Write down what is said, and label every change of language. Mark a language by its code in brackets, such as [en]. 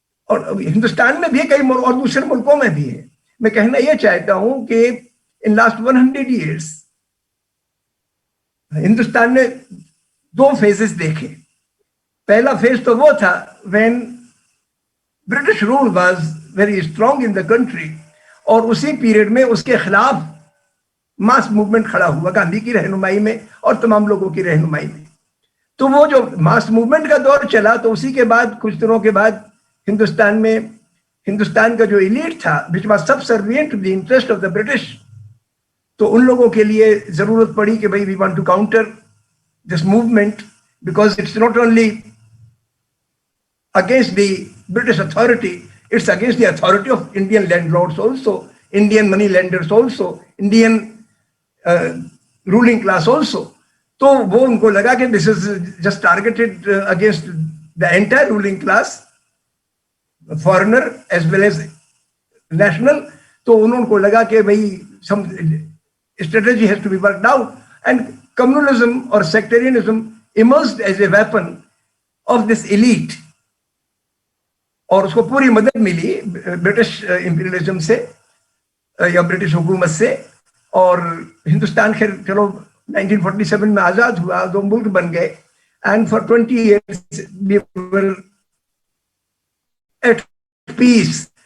[ur] اور ہندوستان میں بھی ہے کئی اور دوسرے ملکوں میں بھی ہے. میں کہنا یہ چاہتا ہوں کہ [en] in last 100 years [ur] ہندوستان نے 2 phases دیکھے. پہلا فیز تو وہ تھا [en] when British rule was very strong in the country, [ur] اور اسی پیریڈ میں اس کے خلاف ماس موومنٹ کھڑا ہوا گاندھی کی رہنمائی میں اور تمام لوگوں کی رہنمائی میں. تو وہ جو ماس موومنٹ کا دور چلا تو اسی کے بعد کچھ دنوں کے بعد ہندوستان میں ہندوستان کا جو ایلیٹ تھا [en] which was subservient to the interest of the British, [ur] تو ان لوگوں کے لیے ضرورت پڑی کہ بھائی [en] we want to counter this movement because it's not only against the British authority, it's against the authority of Indian landlords also, Indian money lenders also, Indian ruling class also. [ur] تو وہ ان کو لگا کہ [en] this is just targeted against the entire ruling class, foreigner as well as national. [ur] تو انہوں کو لگا کہ بھائی [en] some strategy has to be worked out, and communalism or sectarianism emerged as a weapon of this elite. [ur] اور اس کو پوری مدد ملی برٹش امپیریلزم سے یا برٹش حکومت سے. اور ہندوستان خیر چلو 1947 میں آزاد ہوا, 2 ملک بن گئے, [en] And for 20 years we were at peace.